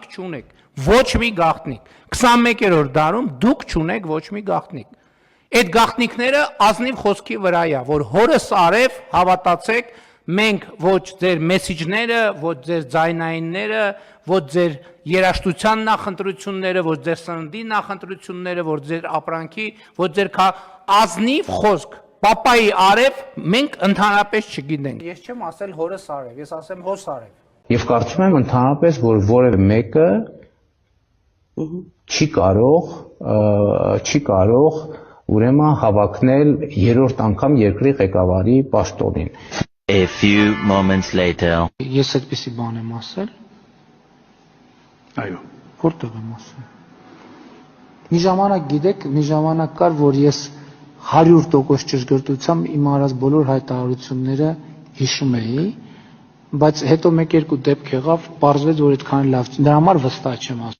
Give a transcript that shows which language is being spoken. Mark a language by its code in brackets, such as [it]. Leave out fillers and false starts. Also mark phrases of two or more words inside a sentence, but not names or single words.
[hy] չունեք, ոչ մի գաղտնիք։ 21-րդ դարում դուք չունեք ոչ մի գաղտնիք։ Այդ գաղտնիքները ազնիվ խոսքի վրա է, որ հորս արև հավատացեք, մենք ոչ ձեր մեսիջները, ոչ ձեր ձայնայինները, ոչ ձեր երաժշտության նախընտրությունները, ոչ ձեր սննդի նախընտրությունները, ոչ ձեր ապրանքի, ոչ ձեր ազնիվ խոսք Պապայի արև մենք ընդհանրապես չգիտենք։ Ես չեմ ասել հորս արև, ես ասեմ հոս արև։ Եվ կարծում եմ ընդհանրապես, որ որևէ մեկը չի կարող ուրեմն հավակնել երրորդ անգամ երկրի ղեկավարի պաշտոնին։ [en] A few moments later. [hy] Ես այդպեսի բան եմ ասել։ Այո, որտեղ եմ ասել։ Մի ժամանակ գիտեք, մի ժամանակ կար, որ ես 100% ճշգրտությամբ իմ արած բոլոր հայտարարությունները հիշում էի, բայց հետո մեկ-երկու դեպք եղավ, պարզվեց, որ այդքան լավ չի։ Դրա համար վստահ չեմ ասում։